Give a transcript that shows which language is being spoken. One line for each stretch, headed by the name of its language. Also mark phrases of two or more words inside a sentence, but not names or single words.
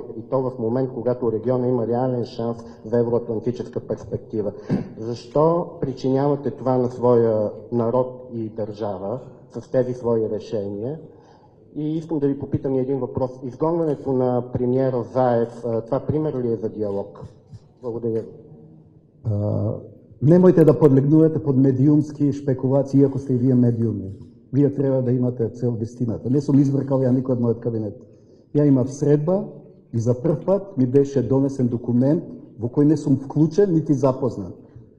Bulgarian: И то в момент, когато региона има реален шанс за евроатлантическа перспектива. Защо причинявате това на своя народ и държава с тези свои решения? И искам да ви попитам и един въпрос. Изгонването на премиера Заев, това пример ли е за диалог? Благодаря ви.
Macedonian: Немојте да подлегнувате под медиумски шпекулации, ако сте и вие медиуми. Вие треба да имате цел вистината. Не сум избркал ја никој од мојот кабинет. Ја имав средба и за прв пат ми беше донесен документ во кој не сум вклучен нити запознат.